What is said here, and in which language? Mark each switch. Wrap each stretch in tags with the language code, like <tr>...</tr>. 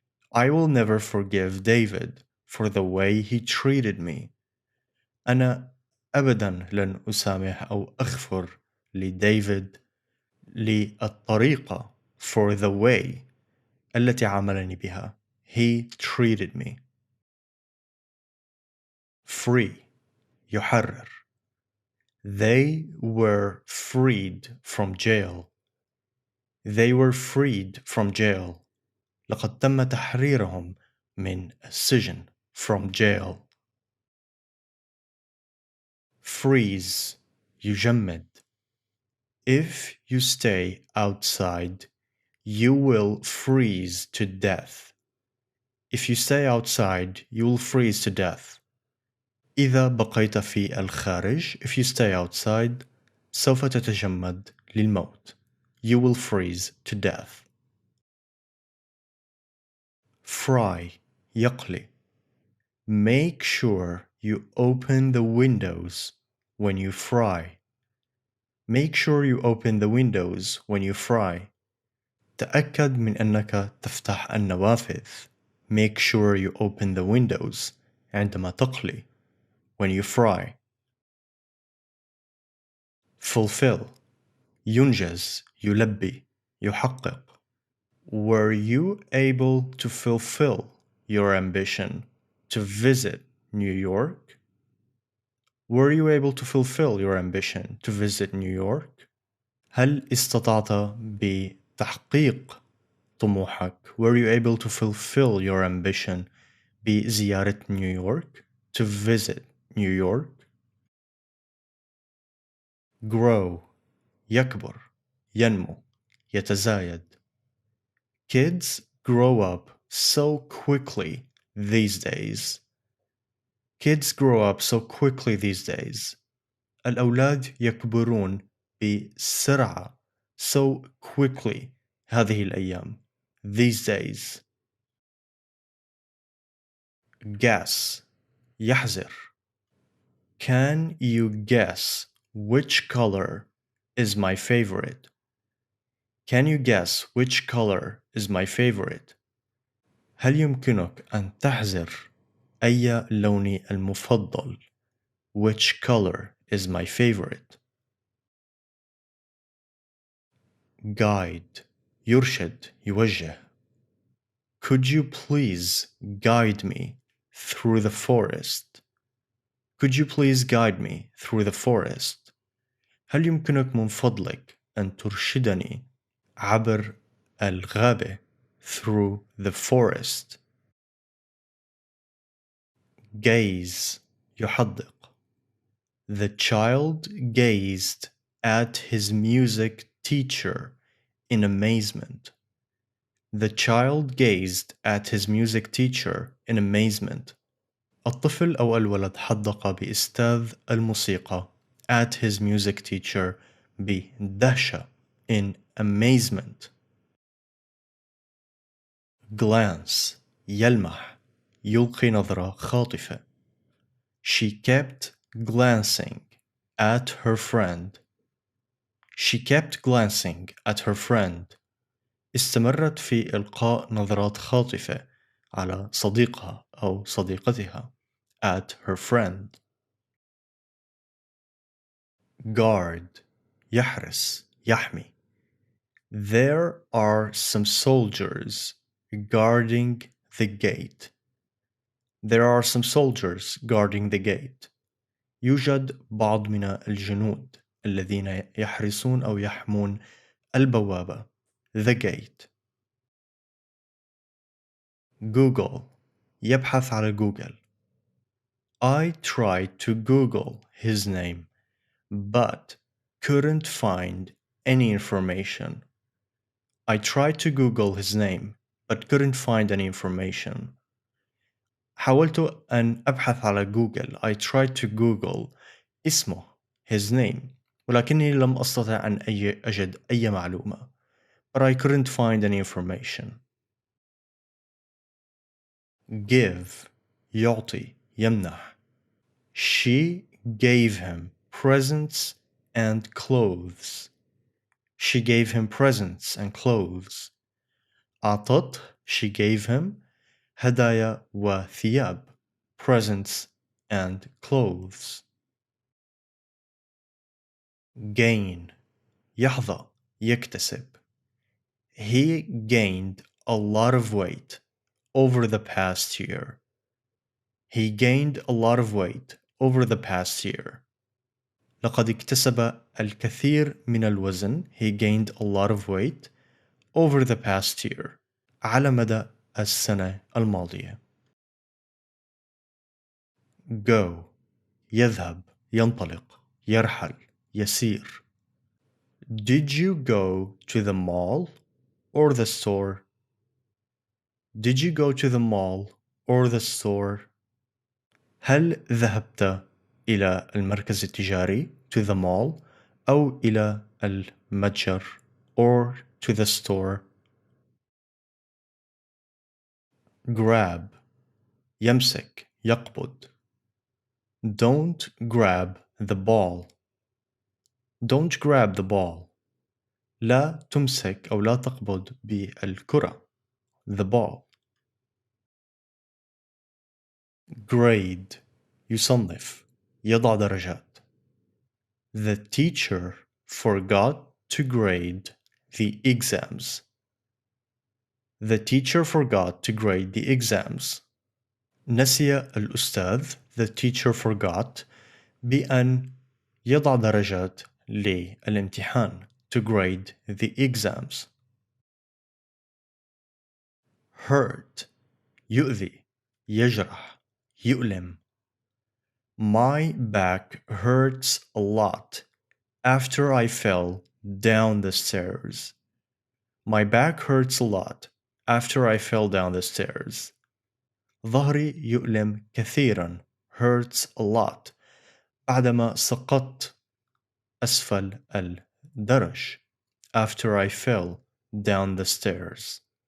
<en>I will never forgive David for the way he treated me.</en> <ar>أنا أبداً لن أسامح أو أغفر لديفيد للطريقة</ar> <en>for the way</en> <ar>التي عاملني بها.</ar> <en>He treated me.</en> <ar>Free يحرر.</ar> <en>They were freed from jail. They were freed from jail.</en> <ar>لقد تم تحريرهم من السجن.</ar> <en>From jail. Freeze يجمد. If you stay outside, you will freeze to death. If you stay outside, you will freeze to death.</en> <ar>إذا بقيت في الخارج,</ar> <en>if you stay outside,</en> <ar>سوف تتجمد للموت.</ar> <en>You will freeze to death.</en> <ar>Fry يقلي.</ar> <en>Make sure you open the windows when you fry. Make sure you open the windows when you fry.</en> <ar>تأكد من أنك تفتح النوافذ.</ar> <en>Make sure you open the windows</en> <ar>عندما تقلي.</ar> <en>When you fry.</en> <ar>Fulfill ينجز يلبي يحقق.</ar> <en>Were you able to fulfill your ambition to visit New York? Were you able to fulfill your ambition to visit New York?</en> <ar>هل استطعت بتحقيق طموحك?</ar> <en>Were you able to fulfill your ambition</en> <ar>بزيارة نيويورك?</ar> <en>To visit New York.</en> <ar>Grow يكبر ينمو يتزايد.</ar> <en>Kids grow up so quickly these days. Kids grow up so quickly these days.</en> <ar>الأولاد يكبرون بسرعة</ar> <en>so quickly</en> <ar>هذه الأيام.</ar> <en>These days.</en> <ar>Guess يحذر.</ar> <en>Can you guess which color is my favorite? Can you guess which color is my favorite?</en> <ar>هل يمكنك أن تحذر أي لوني المفضل?</ar> <en>Which color is my favorite?</en> <ar>Guide يرشد يوجه.</ar> <en>Could you please guide me through the forest? Could you please guide me through the forest?</en> <ar>هل يمكنك من فضلك أن ترشدني عبر الغابة</ar> <en>through the forest?</en> <ar>Gaze يحدق.</ar> <en>The child gazed at his music teacher in amazement. The child gazed at his music teacher in amazement.</en> <ar>الطفل أو الولد حدق بأستاذ الموسيقى</ar> <en>at his music teacher</en> <ar>بدهشة</ar> <en>in amazement.</en> <ar>glance يلمح يلقي نظرة خاطفة.</ar> <en>She kept glancing at her friend. She kept glancing at her friend.</en> <ar>استمرت في إلقاء نظرات خاطفة على صديقها أو صديقتها</ar> <en>at her friend.</en> <ar>guard يحرس يحمي.</ar> <en>There are some soldiers guarding the gate. There are some soldiers guarding the gate.</en> <ar>يوجد بعض من الجنود الذين يحرسون أو يحمون البوابة.</ar> <en>The gate.</en> <ar>Google يبحث على جوجل.</ar> <en>I tried to Google his name but couldn't find any information. I tried to Google his name but couldn't find any information.</en> <ar>حاولت أن أبحث على جوجل.</ar> <en>I tried to Google</en> <ar>اسمه</ar> <en>his name</en> <ar>ولكني لم أستطع أن أجد أي معلومة.</ar> <en>But I couldn't find any information.</en> <ar>give يعطي يمنح.</ar> <en>She gave him presents and clothes. She gave him presents and clothes.</en> <ar>أعطته</ar> <en>she gave him</en> <ar>هدايا وثياب</ar> <en>presents and clothes.</en> <ar>gain يحظى يكتسب.</ar> <en>He gained a lot of weight over the past year. He gained a lot of weight over the past year.</en> <ar>لقد اكتسب الكثير من الوزن.</ar> <en>He gained a lot of weight over the past year.</en> <ar>على مدى السنة الماضية. go يذهب ينطلق يرحل يسير.</ar> <en>Did you go to the mall or the store? Did you go to the mall or the store?</en> <ar>هل ذهبت إلى المركز التجاري</ar> <en>to the mall</en> <ar>أو إلى المتجر</ar> <en>or to the store?</en> <ar>grab يمسك يقبض.</ar> <en>Don't grab the ball. Don't grab the ball.</en> <ar>لا تمسك أو لا تقبض بالكرة.</ar> <en>The ball.</en> <ar>grade يصنف يضع درجات.</ar> <en>The teacher forgot to grade the exams. The teacher forgot to grade the exams.</en> <ar>نسي الأستاذ</ar> <en>the teacher forgot</en> <ar>بأن يضع درجات للامتحان</ar> <en>to grade the exams.</en> <ar>hurt يؤذي يجرح يؤلم.</ar> <en>My back hurts a lot after I fell down the stairs. My back hurts a lot after I fell down the stairs.</en> <ar>ظهري يؤلم كثيرا</ar> <en>hurts a lot</en> <ar>بعدما سقطت أسفل الدرج</ar> <en>after I fell down the stairs.</en>